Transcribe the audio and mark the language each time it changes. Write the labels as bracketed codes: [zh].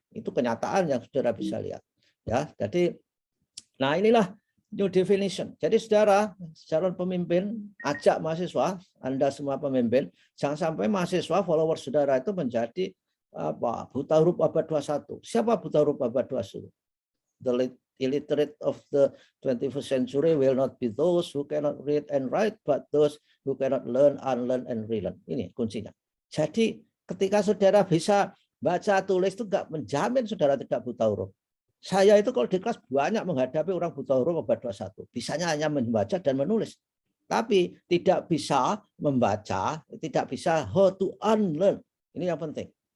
[id] Itu kenyataan yang saudara bisa lihat. Ya, jadi nah inilah new definition. Jadi saudara, calon pemimpin, ajak mahasiswa, Anda semua pemimpin, jangan sampai mahasiswa follower saudara itu menjadi buta huruf abad 21. Siapa buta huruf abad 21? [en] The illiterate of the 21st century will not be those who cannot read and write, but those who cannot learn, unlearn, and relearn. [id] Ini kuncinya. Jadi ketika saudara bisa baca tulis itu nggak menjamin saudara tidak buta huruf. Saya itu kalau di kelas banyak menghadapi orang buta huruf abad 21. Bisanya hanya membaca dan menulis. Tapi tidak bisa membaca, tidak bisa [en] how to unlearn. [id] Ini yang penting.